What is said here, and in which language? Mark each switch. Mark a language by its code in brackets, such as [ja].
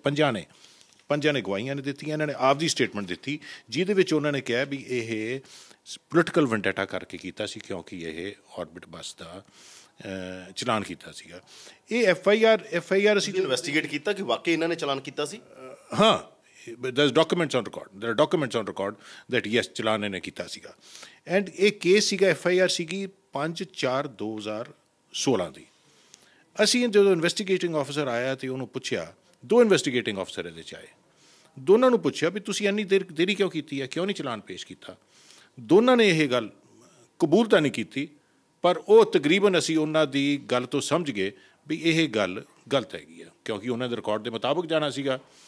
[pa] ਪੰਜਾਂ ਨੇ ਗਵਾਹੀਆਂ ਨੇ ਦਿੱਤੀਆਂ। ਇਹਨਾਂ ਨੇ ਆਪਦੀ ਸਟੇਟਮੈਂਟ ਦਿੱਤੀ, ਜਿਹਦੇ ਵਿੱਚ ਉਹਨਾਂ ਨੇ ਕਿਹਾ ਵੀ ਇਹ ਪੋਲੀਟੀਕਲ ਵੈਂਡੇਟਾ ਕਰਕੇ ਕੀਤਾ ਸੀ, ਕਿਉਂਕਿ ਇਹ ਔਰਬਿਟ ਬੱਸ ਦਾ ਚਲਾਨ ਕੀਤਾ ਸੀਗਾ। ਇਹ FIR ਅਸੀਂ ਇਨਵੈਸਟੀਗੇਟ ਕੀਤਾ ਕਿ ਵਾਕਈ ਇਹਨਾਂ ਨੇ ਚਲਾਨ ਕੀਤਾ ਸੀ। ਹਾਂ, [en] there's documents on record, there are documents on record that yes [pa] ਚਲਾਨ ਇਹਨੇ ਕੀਤਾ ਸੀਗਾ। ਐਂਡ ਇਹ ਕੇਸ ਸੀਗਾ FIR ਸੀਗੀ 5/4/2016 ਦੀ। ਅਸੀਂ ਜਦੋਂ ਇਨਵੈਸਟੀਗੇਟਿੰਗ ਆਫਿਸਰ ਆਇਆ ਤੇ ਉਹਨੂੰ ਪੁੱਛਿਆ, 2 ਇਨਵੈਸਟੀਗੇਟਿੰਗ ਆਫਿਸਰ ਇਹਦੇ 'ਚ ਆਏ, ਦੋਨਾਂ ਨੂੰ ਪੁੱਛਿਆ ਵੀ ਤੁਸੀਂ ਇੰਨੀ ਦੇਰੀ ਕਿਉਂ ਕੀਤੀ ਹੈ, ਕਿਉਂ ਨਹੀਂ ਚਲਾਨ ਪੇਸ਼ ਕੀਤਾ। ਦੋਨਾਂ ਨੇ ਇਹ ਗੱਲ ਕਬੂਲ ਤਾਂ ਨਹੀਂ ਕੀਤੀ, ਪਰ ਉਹ ਤਕਰੀਬਨ ਅਸੀਂ ਉਹਨਾਂ ਦੀ ਗੱਲ ਤੋਂ ਸਮਝ ਗਏ ਵੀ ਇਹ ਗੱਲ ਗਲਤ ਹੈਗੀ ਆ, ਕਿਉਂਕਿ ਉਹਨਾਂ ਦੇ ਰਿਕਾਰਡ ਦੇ ਮੁਤਾਬਕ ਜਾਣਾ ਸੀਗਾ।